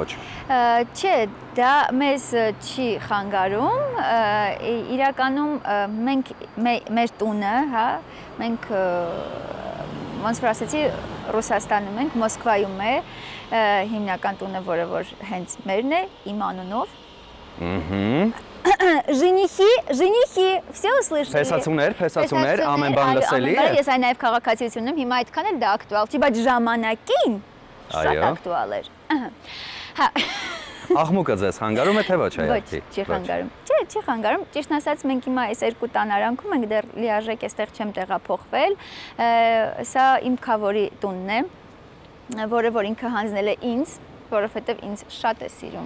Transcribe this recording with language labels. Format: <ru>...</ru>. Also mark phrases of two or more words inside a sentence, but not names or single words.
<hy>Չէ, դա մեզ չի խանգարում, իրականում մենք մեր տունը, հա, մենք ոնց որ ասեցի, Ռուսաստանում ենք, Մոսկվայում է հիմնական տունը, որը որ հենց մերն է, իմ անունով։</hy> <ru>Женихи, все услышали։</ru> <hy>Փեսացուներ, ամեն բան լսելի է։ Ես այն նաև քաղաքացիություն եմ, հիմա այդքան էլ դա ակտուալ չի, բայց ժամանակին շատ ակտուալ էր։ Հա։ Աղմուկը ձեզ խանգարում է, թե ոչ այ։ Ոչ, չի խանգարում։ Չէ, չի խանգարում։ Ճիշտն ասած, մենք հիմա այս երկու տան արանքում ենք, դեռ լիարժեք այստեղ չեմ տեղափոխվել։ Սա իմ քավորի տունն է, որը որ ինքը հանձնել է ինձ, որովհետև ինձ շատ է սիրում։</hy>